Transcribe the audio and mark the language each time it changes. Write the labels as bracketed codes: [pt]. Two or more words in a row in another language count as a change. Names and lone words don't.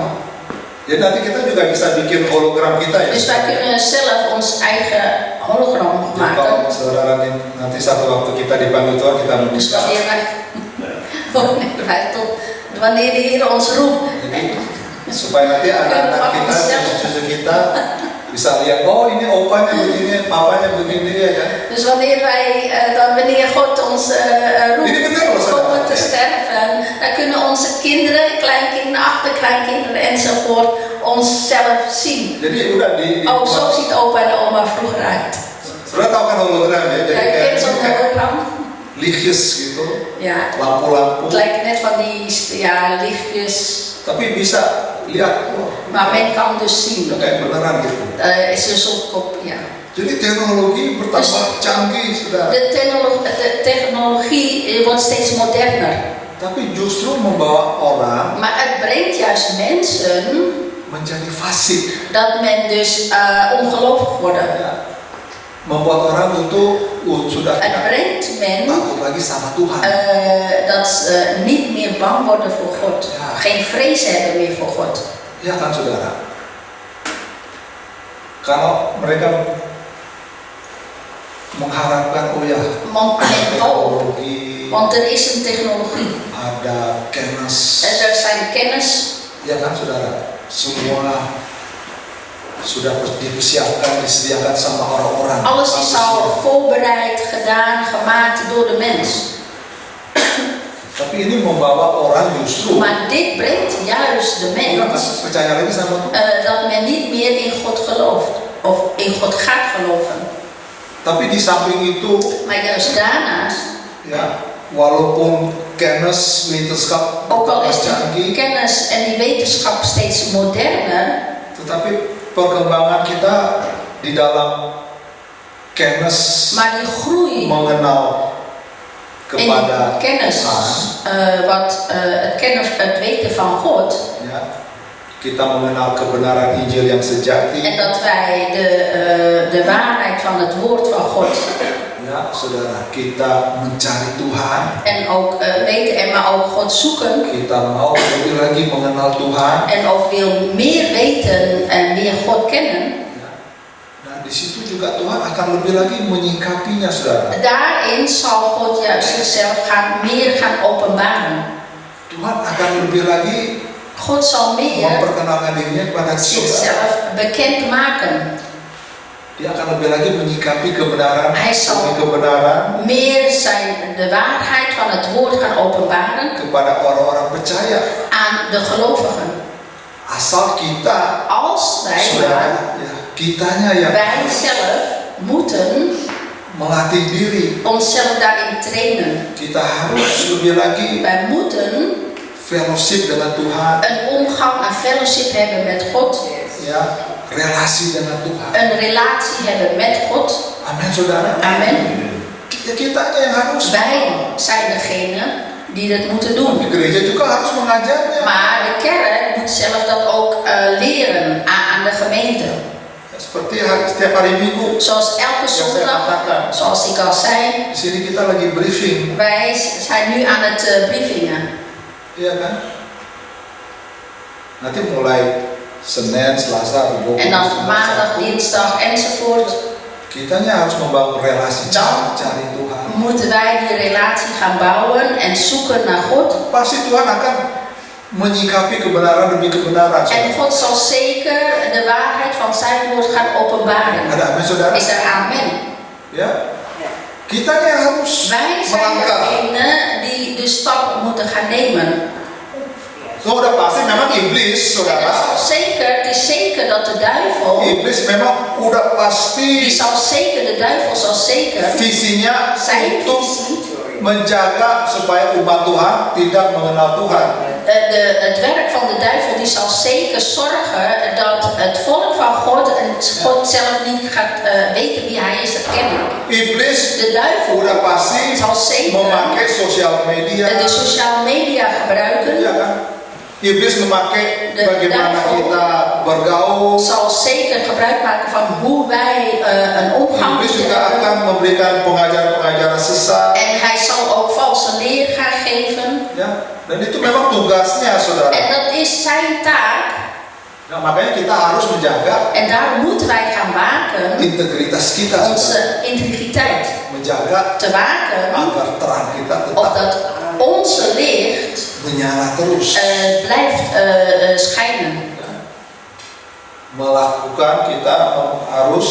[id] Ya nanti kita juga bisa bikin hologram kita ya. [nl] Dus wij kunnen zelf ons eigen hologram [id] Jadi kalau [nl] maken. [id] saudara nanti satu waktu kita dipanggil Tuhan, kita [nl] Dus [id] bisa. [nl] wanneer de Heer ons roept. [id] Jadi supaya nanti anak-anak kita, cucu kita bisa lihat, oh ini opanya begini, papanya begini ya kan. [nl] Dus wanneer God ons roept komen te sterven, dan kunnen onze kinderen, kleinkinderen, achterkleinkinderen enzovoort onszelf zien. [id] Jadi udah di [nl] Oh, zo ziet opa en oma vroeger uit. [id] Saudara tahu kan hologram ya? Jadi [nl] Jij kent zo'n hologram? [id] lichtjes gitu, [nl] Ja, [id] lampu-lampu. [nl] het lijkt net van die lichtjes. [id] Tapi bisa lihat, oh, [nl] Maar men kan dus zien. [id] udah kayak beneran gitu. [nl] Is een soort kop, ja. [id] Jadi teknologi bertambah canggih, saudara. [nl] De technologie wordt steeds moderner. [id] Tapi justru membawa orang [nl] Maar het brengt juist mensen [id] menjadi fasik. [nl] dat men dus ongelovig wordt. [id] Ya. Membuat orang itu sudah [nl] Het brengt men [id] takut lagi sama Tuhan. [nl] dat ze niet meer bang worden voor God. Ja. Geen vrees hebben meer voor God. [id] Ya kan saudara. Kalau mereka mengharapkan, oh ya, [nl] Want men hoopt, [id] teknologi, [nl] want er is een technologie. [id] ada kennis, [nl] En er zijn kennis. [id] ya kan saudara, semua sudah dipersiapkan, disediakan sama orang-orang. [nl] Alles is al voorbereid, gedaan, gemaakt door de mens. [id] Tapi ini membawa orang justru [nl] Maar dit brengt juist de [id] nggak [nl] mens [id] percaya lagi sama Tuhan. [nl] dat men niet meer in God gelooft. Of in God gaat geloven. [id] Tapi di samping itu, [nl] Maar juist daarnaast, [id] ya, walaupun kennis, wetenschap [nl] ook al is [id] bertambah canggih, [nl] die kennis en die wetenschap steeds moderner, [id] tetapi perkembangan kita di dalam kennis [nl] maar die groei [id] mengenal [nl] in [id] kepada [nl] die kennis, [id] Tuhan, [nl] het weten van God, [id] ya, kita mengenal kebenaran Injil yang sejati. [nl] En dat wij de waarheid van het woord van God [id] Ya, saudara, kita mencari Tuhan. [nl] en ook weten en maar ook God zoeken. [id] Kita mau lebih lagi mengenal Tuhan. [nl] En ook wil meer weten en meer God kennen. [id] Nah, di situ juga Tuhan akan lebih lagi menyingkapinya, saudara. [nl] Daarin zal God juist zichzelf meer gaan openbaren. [id] Tuhan akan lebih lagi [nl] God zal meer [id] memperkenalkan dirinya kepada saudara. [nl] zichzelf bekend maken. [id] Dia akan lebih lagi menyikapi kebenaran, [nl] Hij zal [id] demi kebenaran [nl] meer de waarheid van het woord gaan openbaren [id] kepada orang-orang percaya. [nl] aan de gelovigen. [id] Asal kita, [nl] Als wij [id] saudara, ya, kitanya yang [nl] wij zelf moeten [id] melatih diri. [nl] onszelf daarin trainen. [id] Kita harus lebih lagi [nl] Wij moeten [id] fellowship dengan Tuhan, [nl] een omgang en fellowship hebben met God. [id] ya, relasi dengan Tuhan. [nl] Een relatie hebben met God. [id] Amin, saudara. [nl] Amen. [id] Ya, kitanya yang harus. [nl] Wij zijn degene die dat moeten doen. [id] Di gereja juga harus mengajarnya. [nl] Maar de kerk moet zelf dat ook leren aan de gemeente. [id] Ya, seperti setiap hari Minggu, [nl] Zoals elke [id] yang saya [nl] zondag, [id] katakan, [nl] zoals ik al zei, [id] di sini kita lagi briefing, [nl] wij zijn nu aan het briefingen. [id] iya kan? Nanti mulai Senin, Selasa, Rabu, [nl] En dan maandag, dinsdag enzovoort. [id] kitanya harus membangun relasi, [nl] Dan [id] cari Tuhan. [nl] moeten wij die relatie gaan bouwen en zoeken naar God. [id] Pasti Tuhan akan menyikapi kebenaran demi kebenaran. [nl] En God zal zeker de waarheid van zijn woord gaan openbaren. [id] Ada amin, saudara? [nl] Is er amen? [id] Ya, kitanya yang harus [nl] Wij zijn [id] melangkah. [nl] degene die de stap moeten gaan nemen. [id] So, udah pasti memang iblis, [nl] En [id] saudara. [nl] het is zeker dat de duivel, [id] Iblis memang udah [nl] die [id] pasti [nl] zal zeker, de duivel zal zeker [id] visinya [nl] zijn [id] untuk [nl] visie, [id] menjaga supaya umat Tuhan tidak mengenal Tuhan. [nl] het werk van de duivel, die zal zeker zorgen dat het volk van God en God zelf niet gaat weten wie hij is, het kennen. [id] Iblis [nl] De duivel [id] udah pasti [nl] zal zeker [id] memakai sosial media. [nl] de sociale media gebruiken. [id] Ya kan? Iblis memakai [nl] De [id] bagaimana [nl] duivel [id] kita bergaul. [nl] zal zeker gebruik maken van hoe wij een omgang [id] Iblis [nl] moeten [id] juga [nl] hebben. [id] akan memberikan pengajaran-pengajaran sesat. [nl] En hij zal ook valse leer gaan geven. [id] Ya, dan itu memang tugasnya, saudara. [nl] En dat is zijn taak. [id] Nah, makanya kita harus menjaga [nl] En daarom moeten wij gaan waken, [id] integritas kita, saudara. [nl] onze integriteit [id] Menjaga [nl] te waken, [id] agar terang kita tetap [nl] opdat onze licht [id] menyala terus. [nl] blijft schijnen. [id] Melakukan, kita harus